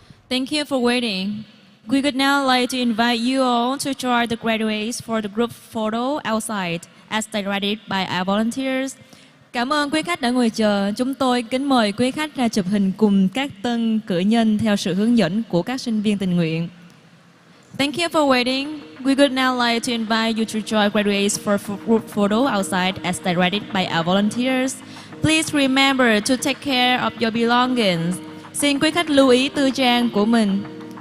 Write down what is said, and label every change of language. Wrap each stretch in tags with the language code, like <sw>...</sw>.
<en>Thank you for waiting. We would now like to invite you all to join the graduates for the group photo outside as directed by our volunteers.</en> <vi>Cảm ơn quý khách đã ngồi chờ. Chúng tôi kính mời quý khách ra chụp hình cùng các tân cử nhân theo sự hướng dẫn của các sinh viên tình nguyện.</vi> <en>Thank you for waiting. We would now like to invite you to join graduates for group photo outside as directed by our volunteers. Please remember to take care of your belongings.</en> <vi>Xin quý khách lưu ý tư trang của mình.</vi>